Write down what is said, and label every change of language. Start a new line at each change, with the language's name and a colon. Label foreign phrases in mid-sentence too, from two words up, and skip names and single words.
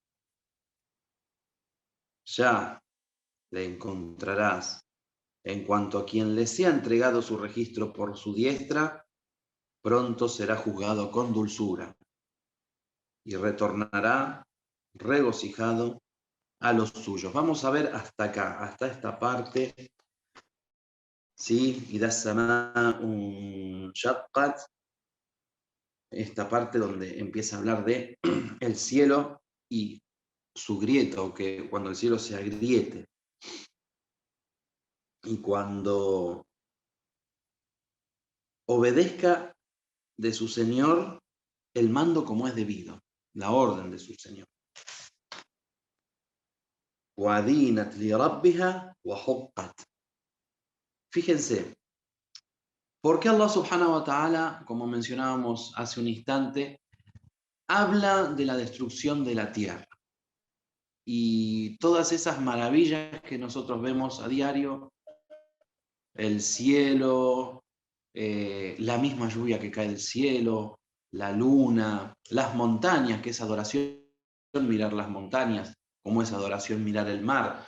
Spanish: Ya le encontrarás en cuanto a quien le sea entregado su registro por su diestra, pronto será juzgado con dulzura y retornará regocijado a los suyos. Vamos a ver hasta acá, hasta esta parte. ¿Sí?
Arabic: إذا السماء شقت.
Spanish: Esta parte donde empieza a hablar de el cielo y su grieta, o que cuando el cielo se agriete y cuando obedezca de su Señor el mando como es debido, la orden de su Señor.
Arabic: وَأَذِينَتْ لِرَبِّهَا وَحُقَّتْ.
Spanish: Fíjense, ¿por qué Allah
Arabic: سبحانه وتعالى,
Spanish: como mencionábamos hace un instante, habla de la destrucción de la tierra? Y todas esas maravillas que nosotros vemos a diario, el cielo, la misma lluvia que cae del cielo, la luna, las montañas, que es adoración mirar las montañas, como es adoración mirar el mar.